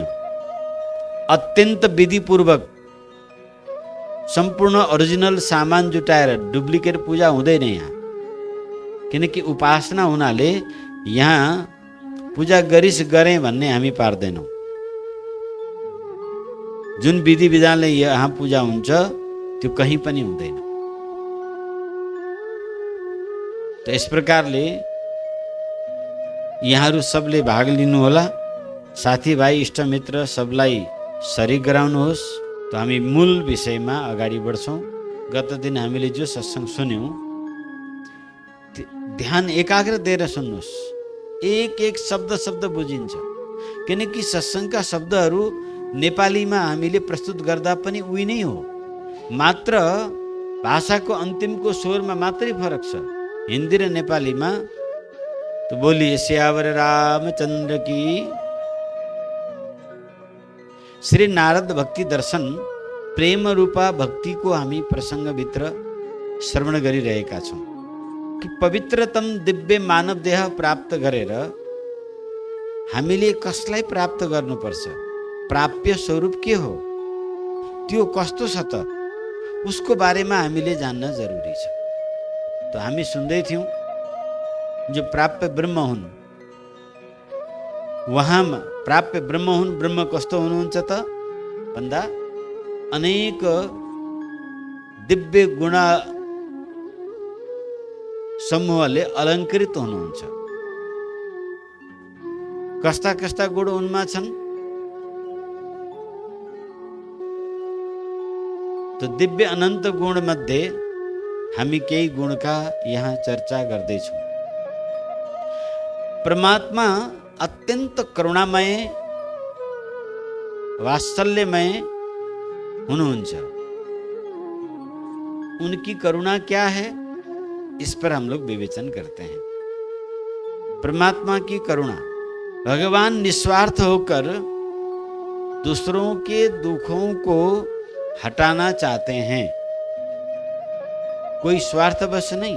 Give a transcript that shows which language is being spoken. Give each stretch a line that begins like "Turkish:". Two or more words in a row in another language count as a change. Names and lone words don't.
Nepali: अत्यन्त विधिपूर्वक सम्पूर्ण ओरिजिनल सामान जुटाएर डुप्लिकेट पूजा हुँदैन यहाँ। किनकि उपासना हुनाले यहाँ पूजा गरिस गरेँ भन्ने हामी पार्दैनौँ। जुन विधि विधानले यहाँ पूजा हुन्छ त्यो कहीँ पनि हुँदैन। तो
Hindi: इस प्रकारले
Nepali: यहाँहरू सबले भाग लिनुहोला। साथीभाइ इष्टमित्र सबलाई सरिक गराउनुहोस्। तो हामी मूल विषयमा अगाडि बढ्छौँ। गत दिन हामीले जो सत्संग सुन्यौँ ध्यान एकाग्र दिएर सुन्नुहोस्। एक एक शब्द बुझिन्छ। किनकि सत्संगका शब्दहरू नेपालीमा हामीले प्रस्तुत गर्दा पनि उही नै हो, मात्र भाषाको अन्तिमको स्वरमा मात्रै फरक छ। हिन्दी र नेपालीमा तो
Hindi: बोलिए सियावर रामचंद्र की।
Nepali: श्री नारद भक्ति दर्शन प्रेम रूपा भक्तिको हामी प्रसङ्गभित्र श्रवण गरिरहेका छौँ कि पवित्रतम दिव्य मानव देह प्राप्त गरेर हामीले कसलाई प्राप्त गर्नुपर्छ, प्राप्य स्वरूप के हो, त्यो कस्तो छ त, उसको बारेमा हामीले जान्न जरुरी छ। तो हामी सुन्दै थियौँ जो प्राप्य ब्रह्म हुन्, वहाँ प्राप्य ब्रह्म हुन्। ब्रह्म कस्तो हुनुहुन्छ त भन्दा अनेक दिव्य गुण समूहले अलङ्कृत हुनुहुन्छ। कस्ता कस्ता गुण उनमा छन् तो दिव्य अनन्त गुण मध्ये हामी केही गुणका यहाँ चर्चा गर्दैछौँ। परमात्मा अत्यंत करुणामय वात्सल्यमय हुनुहुन्छ।
Hindi: उनकी करुणा क्या है, इस पर हम लोग विवेचन करते हैं। परमात्मा की करुणा, भगवान निस्वार्थ होकर दूसरों के दुखों को हटाना चाहते हैं, कोई स्वार्थवश नहीं।